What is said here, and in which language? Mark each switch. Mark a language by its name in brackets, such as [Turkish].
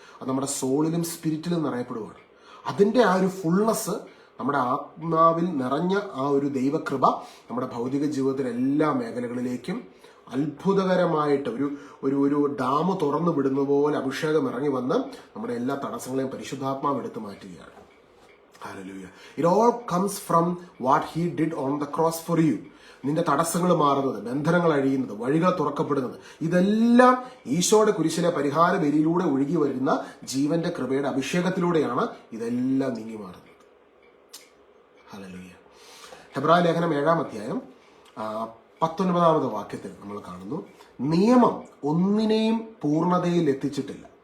[Malayalam] അത് നമ്മുടെ സോളിലും സ്പിരിറ്റിലും നിറയപ്പെടുകയാണ്. അതിന്റെ ആ ഒരു ഫുൾനെസ്, നമ്മുടെ ആത്മാവിൽ നിറഞ്ഞ ആ ഒരു ദൈവകൃപ നമ്മുടെ ഭൗതിക ജീവിതത്തിലെ എല്ലാ മേഖലകളിലേക്കും അത്ഭുതകരമായിട്ട് ഒരു ഡാം തുറന്നു വിടുന്ന പോലെ അഭിഷേകം ഇറങ്ങി വന്ന് നമ്മുടെ എല്ലാ തടസ്സങ്ങളെയും പരിശുദ്ധാത്മാവ് എടുത്തു മാറ്റുകയാണ്. Hallelujah. [English] It all comes from what he did on the cross for you. [Malayalam] നിന്റെ തടസ്സങ്ങൾ മാറുന്നത്, ബന്ധനങ്ങൾ അഴിയുന്നത്, വഴികൾ തുറക്കപ്പെടുന്നത്, ഇതെല്ലാം ഈശോയുടെ കുരിശിലെ പരിഹാര ബലിയിലൂടെ ഒഴുകി വരുന്ന ജീവന്റെ കൃപയുടെ അഭിഷേകത്തിലൂടെയാണ് ഇതെല്ലാം നീങ്ങി മാറുന്നത്. ഹല്ലേലൂയ. ഹെബ്രായ ലേഖനം 7-ാം അധ്യായം 19-ാമത്തെ വാക്യത്തിൽ നമ്മൾ കാണുന്നു, നിയമം ഒന്നിനെയും പൂർണ്ണതയിൽ എത്തിച്ചിട്ടില്ല.